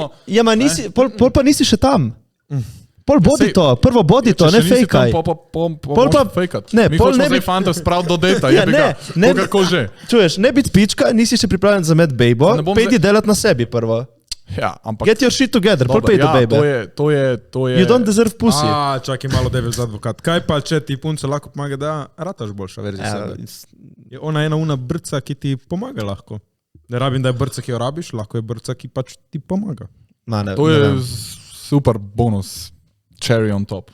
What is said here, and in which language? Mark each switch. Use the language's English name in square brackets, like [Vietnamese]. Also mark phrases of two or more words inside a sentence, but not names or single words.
[Slovenian] Ja, pol pa nisi še tam. Pol bodi to, prvo bodi to, ne fejkaj. Pol pa fejkat. Mi hočemo zdaj fanta spraviti do deta, kogarkoli že. Čuješ, ne biti pička, nisi še pripravljen za med bejbo, pejdi delati na sebi prvo. Ja, ampak... [English] Get your shit together, [Slovenian] pol pejdi do bejbe. To je... [English] You don't deserve pussy. [Slovenian] Čakaj malo [English] devil's advokat. [Slovenian] Kaj pa, če ti punce lahko pomaga, da rataš boljša verzija sebe? Je ona ena brca, ki ti pomaga lahko. Ne rabim, da je brca, ki jo rabiš, lahko je brca, ki pač ti pomaga. To je super bonus. [English] Cherry on top.